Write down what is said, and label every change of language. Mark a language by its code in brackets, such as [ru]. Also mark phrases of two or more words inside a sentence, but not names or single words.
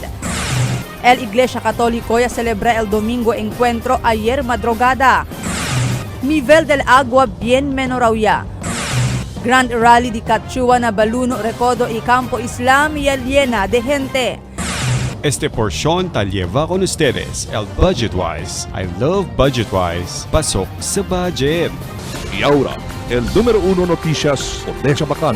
[cbk] El Iglesia Católico ya celebra el domingo encuentro ayer madrugada. Nivel del agua bien menor ya. Grand Rally di Cachua na Baluno, Recodo y Campo Islam y llena de gente. Este porción ta lleva con ustedes el Budgetwise. [en] I love Budgetwise. [tl] Pasok sa budget. [cbk] Y ahora, el número 1 noticias por Deja Bacano.